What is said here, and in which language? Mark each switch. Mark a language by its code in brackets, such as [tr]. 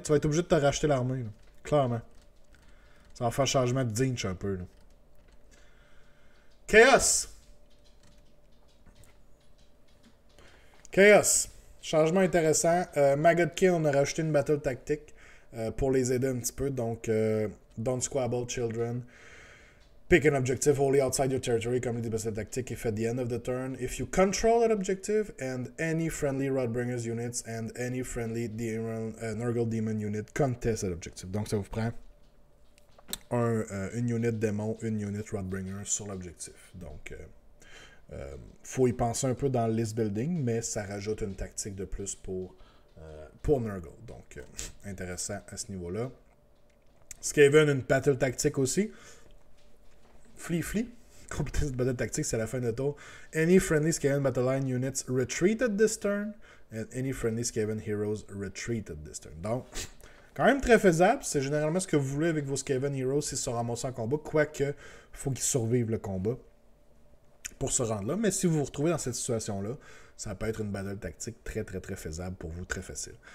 [fr] Tu vas être obligé de te racheter l'armée. Là. Clairement. Ça va faire changement de Zinch un peu. Là. Chaos. Chaos. Changement intéressant. Magodkin, on a rajouté une battle tactique pour les aider un petit peu. Donc, Don't Squabble Children. [en] Pick an objective wholly outside your territory. Complete the battle tactic if at the end of the turn, if you control that objective and any friendly Rodbringers units and any friendly Nurgle Demon unit contest that objective. [fr] Donc, ça vous prend une unit démon, une unit Rodbringer sur l'objectif. Donc, faut y penser un peu dans le list building, mais ça rajoute une tactique de plus pour Nurgle. Donc, intéressant à ce niveau-là. Skaven, une battle tactique aussi. Flee. Compléter cette battle tactique, c'est la fin de tour. [en] Any friendly Skaven battle line units retreat at this turn, and any friendly Skaven heroes retreat at this turn. [fr] Donc, quand même très faisable. C'est généralement ce que vous voulez avec vos Skaven Heroes s'ils se ramassent en combat. Quoique, il faut qu'ils survivent le combat pour se rendre là. Mais si vous vous retrouvez dans cette situation-là, ça peut être une battle tactique très, très, très faisable pour vous, très facile.